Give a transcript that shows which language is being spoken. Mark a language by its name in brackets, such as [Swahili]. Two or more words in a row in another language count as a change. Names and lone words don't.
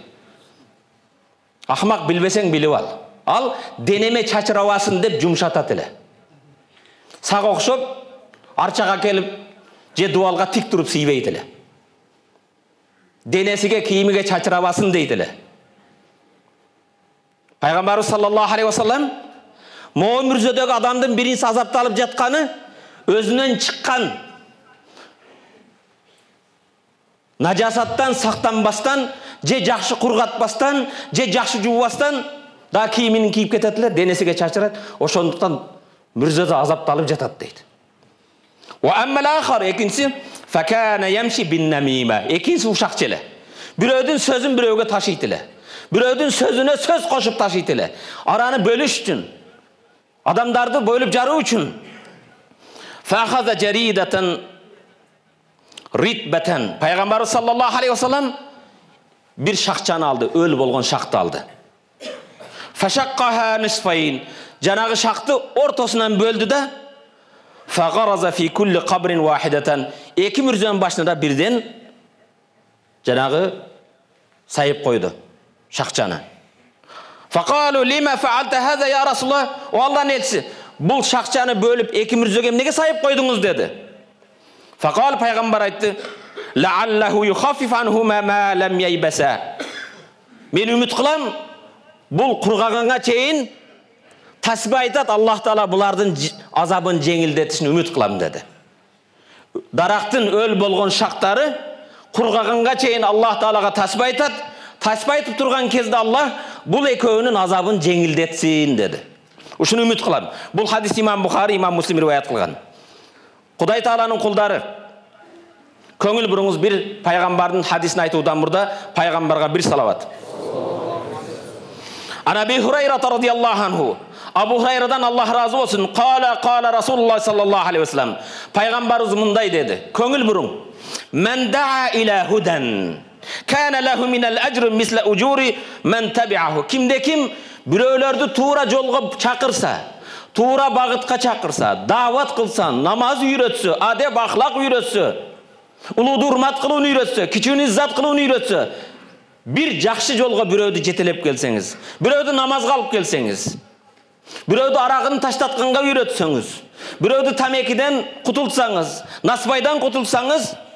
[Kyrgyz] Ахмак билбесең билип ал. Ал денеме чачырабасын деп жумшатат эле. Сага окшоп, арчага келип, же дуалга тик туруп сыйбейт эле. Денесиге, кийимиге чачырабасын дейт эле. Пайгамбарыбыз [Arabic] صلى الله عليه وسلم [Kyrgyz] могу мүрзөдөгү адамдын биринчи азапталып жатканы өзүнөн чыккан нажасаттан сактанбастан, же жакшы кургатпастан, же жакшы жуубастан да кийимин кийип кетет эле, денесиге чачырат. Ошондуктан мүрзөдө азапталып жатат дейт. [Arabic] وأما الآخر, экинчиси فكان يمشي بالنميمة. [Kyrgyz] Экинчиси ушакчы эле. Бирөөдүн сөзүн бирөөгө ташыйт эле. Бирөөдүн сөзүнө сөз кошуп ташыйт эле. Араны бөлүш үчүн, адамдарды бөлүп жаруу үчүн. [Arabic] فأخذ جريدة رطبة. [Kyrgyz] Пайгамбарыбыз [Arabic] صلى الله عليه وسلم [Kyrgyz] бир шакчаны алды, өлү болгон шакты алды. [Arabic] فشقها نصفين. [Kyrgyz] Жанагы шакты ортосунан бөлдү да, [Arabic] فغرز في كل قبر واحدة. [Kyrgyz] Эки мүрзөнүн башына бирден жанагы сайып койду шакчаны. [Arabic] فقالوا لم فعلت هذا يا رسول الله? [Kyrgyz] О Аллахтын элчиси, бул шакчаны бөлүп эки мүрзөгө эмнеге сайып койдуңуз деди. [Arabic] Факал [Kyrgyz] пайгамбар айтты: [Arabic] لعله يخفف عنهما ما لم ييبسا. [Kyrgyz] Мен үмүт кылам, бул кургаганга чейин тасбih айтат, Аллах Таала булардын азабын жеңилдетишин үмүт кылам деди. Дарактын өл болгон шактары кургаганга чейин Аллах Таалага тасбih айтат. Тасбih айтып турган кезде Аллах бул экөөнүн азабын жеңилдетсин деди. Ушуну үмүт кылам. Бул хадис имам Бухари, имам Муслим риваят кылган. Кудай Тааланын кулдары, көңүл буруңуз, бир пайгамбардын хадисин айтуудан мурда пайгамбарга бир салават. [Arabic] أبي هريرة رضي الله عنه. [Kyrgyz] Абу Хурайрадан Аллах разы болсун. [Arabic] قال رسول الله صلى الله عليه وسلم. [Kyrgyz] Пайгамбарыбыз мындай деди. Көңүл буруң. [Arabic] من دعا إلى هدى. كان له من الأجر مثل أجور من تبعه. [Kyrgyz] Кимде ким biröөлөрдү туура жолго чакырса, туура багытка чакырса, дават кылса, намаз үйрөтсө, адеп ахлак үйрөтсө, улууду урмат кылууну үйрөтсө, кичүүнү иззат кылууну үйрөтсө, бир жакшы жолго бирөөдү жетелеп келсеңиз, бирөөдү намазга алып келсеңиз, бирөөдү арагын таштатканга үйрөтсөңүз, бирөөдү тамекиден кутулсаңыз, насбайдан кутулсаңыз,